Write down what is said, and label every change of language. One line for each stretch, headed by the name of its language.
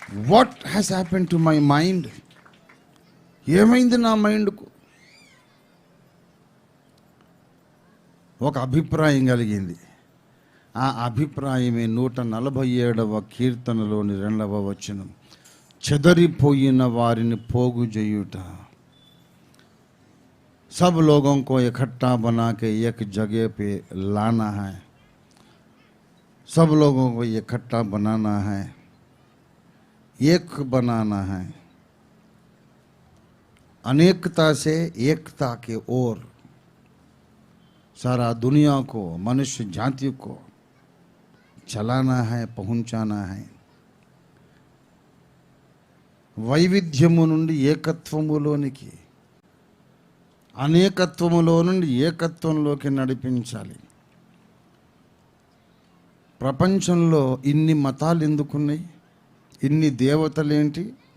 English: What has happen to my mind?
Telugu: ఏమైంది నా మైండ్కు? ఒక అభిప్రాయం కలిగింది. ఆ అభిప్రాయమే 147వ కీర్తనలోని 2వ వచనం, చెదరిపోయిన వారిని పోగు చేయుట.
Hindi: सब लोगों को इकट्ठा बना के एक जगह पे लाना है, सब लोगों को इकट्ठा बनाना है, एक बनाना है, अनेकता से एकता के ओर सारा दुनिया को, मनुष्य जाति को चलाना है, पहुंचाना है.
Telugu: వైవిధ్యము నుండి ఏకత్వములోనికి, అనేకత్వములో నుండి ఏకత్వంలోకి నడిపించాలి. ప్రపంచంలో ఇన్ని మతాలు ఎందుకున్నాయి? ఇన్ని దేవతలేంటి?